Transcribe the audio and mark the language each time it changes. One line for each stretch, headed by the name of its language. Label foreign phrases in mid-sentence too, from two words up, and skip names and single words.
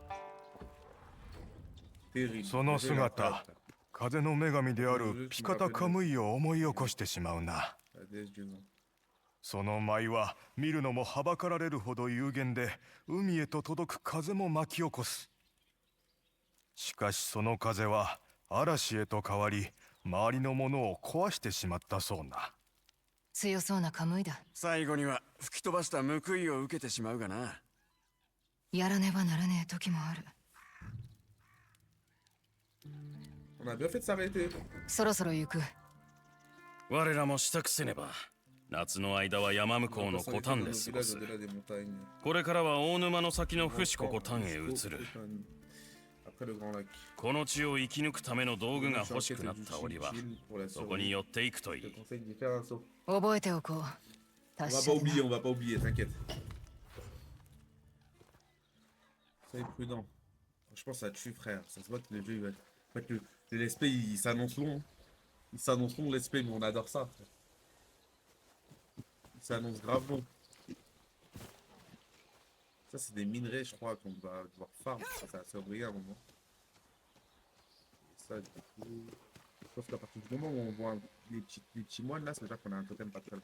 French: Terrible.
Japanese: その
French: J'ai la
Japanese: 姿
French: patte.
Japanese: 風の女神であるピカタカムイを思い起こしてしまうな。
French: La déesse du vent.
Japanese: その舞は見るのもはばかられるほど有限で、海へと届く風も巻き起こす。しかしその風は嵐へと変わり、周りのものを壊してしまったそうな。強そうなカムイだ。最後には吹き飛ばした報いを受けてしまうがな。やらねばならねえ時もある。
French: On a bien fait de s'arrêter.
Japanese: そろそろ行く。我らも支度せねば。夏の間は山向こうのコタンで過ごす。これからは大沼の先の伏子コタンへ移る。この地を生き抜くための道具が欲しくなった折は、そこに寄っていくといい。覚えておこう。
French: On va pas oublier, on va pas oublier, t'inquiète. Soyez prudent. Franchement, ça tue, frère. Ça se voit que le jeu, il va être... En fait, le
English: let's play,
French: il s'annonce long. Il s'annonce long, le
English: let's play,
French: mais on adore ça. Frère. Il s'annonce grave long. Ça, c'est des minerais, je crois, qu'on va devoir farm. Ça va se briller à un moment. Et ça, du coup... Je pense qu'à partir du moment où on voit les petits moines, là, ça veut dire qu'on a un totem pas très loin.